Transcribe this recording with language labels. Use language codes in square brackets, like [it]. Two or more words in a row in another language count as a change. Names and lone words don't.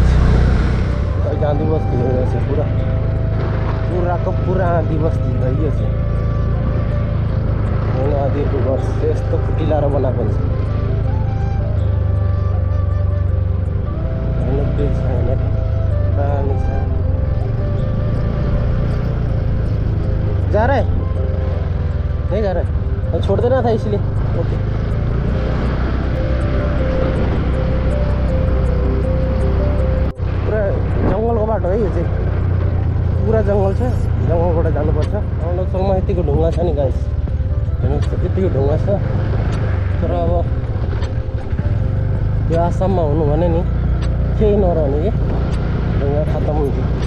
[ne] अहिले आँधी बस्ती भइरहेछ, पुराको पुरा आँधी बस्ती भइरहेछ होइन। आँधीहरूको घर यस्तो खुट्टिलाएर बनाएको हुन्छ होइन। ब्रिज छ यहाँनिर, पानी छ। [hi] जा रहा है नहीं जा रहा है, छोड़ देना था इसलिए। [ne] ओके पुरा जङ्गलको बाटो है यो चाहिँ, पुरा जङ्गल छ, जङ्गलबाट जानुपर्छ। अरुणाचलमा यतिको ढुङ्गा छ नि गाइस, हेर्नुहोस् यतिको ढुङ्गा छ। तर अब यो आसाममा हुनु भने नि केही नरहने कि ढुङ्गा खत्तम हुन्थ्यो।